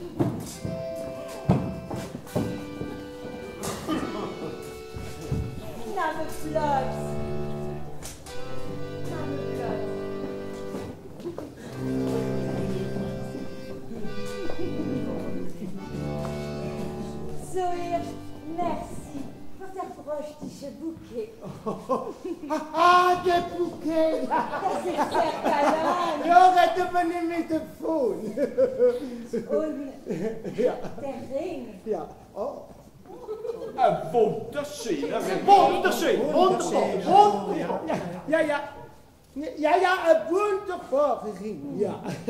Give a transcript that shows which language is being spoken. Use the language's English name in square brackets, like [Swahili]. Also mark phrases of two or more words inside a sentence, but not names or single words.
[German] Name Platz. So, [French] merci pour ta broche Bouquet. [German] Der Bouquet! Das ist sehr galant. Ja, reden wir nicht mit davon. Und der Ring. Ja, oh. Wunderschön. Ja, ein wunderbarer Ring, ja.